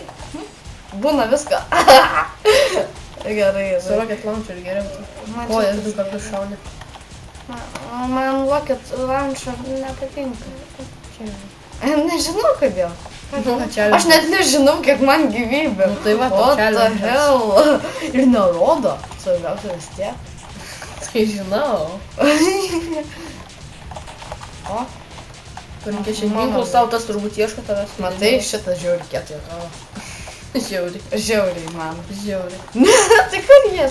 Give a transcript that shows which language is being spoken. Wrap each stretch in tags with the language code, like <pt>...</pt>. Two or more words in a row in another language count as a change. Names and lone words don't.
<lt>Būna viską. Gerai. Su</lt> <en>rocket launcher</en> <lt>geriau. Kojas 2 kartus šaunė. Man</lt> <en>rocket launcher</en> <lt>nepatinka. Nežinau kodėl. Aš net nežinau, kiek man gyvybė. Nu tai va,</lt> <en>What the</en> <lt>challenge'as.</lt> <en>hell?</en> <lt>Ir nerodo. Svarbiausia vis tiek. Tai žinau. O, Turim ginklus, tau tas turbūt ieško tavęs. matai, šitas žiauri kietai atrodo. Žiauri. Žiauriai man. Žiauri. Tai kur jie?</lt>